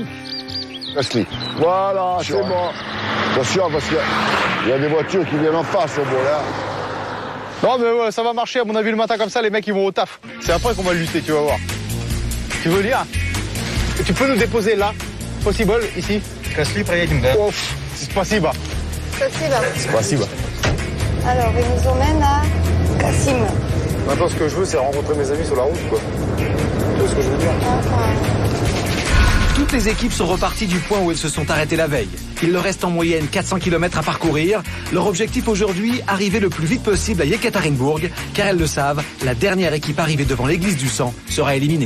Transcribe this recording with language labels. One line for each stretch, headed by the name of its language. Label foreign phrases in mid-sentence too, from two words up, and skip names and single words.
French: Casse-les. Voilà, c'est bon. Attention, parce qu'il y a des voitures qui viennent en face au bout là. Non, mais ouais, ça va marcher. À mon avis, le matin comme ça, les mecs, ils vont au taf. C'est après qu'on va lutter, tu vas voir. Tu veux lire? Tu peux nous déposer là, possible, ici? Casse-les,
Russian: проедем, да. Ouf, спасибо. Спасибо.
French: Alors, il nous emmène à Kassim. Maintenant, ce que je veux, c'est rencontrer mes amis sur la route, quoi. Tu vois ce que je veux dire? Toutes les équipes sont reparties du point où elles se sont arrêtées la veille. Il leur reste en moyenne 400 km à parcourir. Leur objectif aujourd'hui, arriver le plus vite possible à Yekaterinbourg, car elles le savent, la dernière équipe arrivée devant l'église du sang sera éliminée.